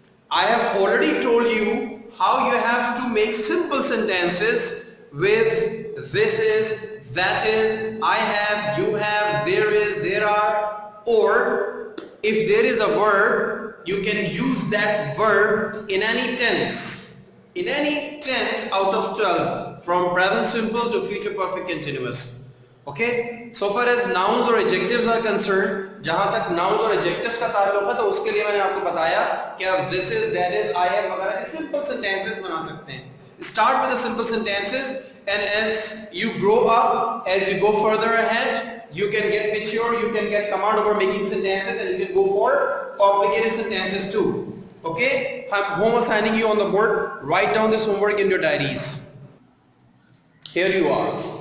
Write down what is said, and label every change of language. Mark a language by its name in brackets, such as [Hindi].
[English] I have already told you how you have to make simple sentences with this is, that is, I have, you have, there is, there are, or if there is a verb, you can use that verb in any tense. In any tense out of 12, from present simple to future perfect continuous. Okay? So far as nouns or adjectives are concerned, [Urdu] جہاں تک nouns اور adjectives کا تعلق ہے تو اس کے لیے میں نے آپ کو بتایا کہ آپ this is, that is, I have وغیرہ کے simple sentences بنا سکتے ہیں. [English] Start with the simple sentences, and as you grow up, as you go further ahead, you can get mature, you can get command over making sentences, and you can go for complicated sentences too. Okay? I'm home assigning you on the board. Write down this homework in your diaries. Here you are.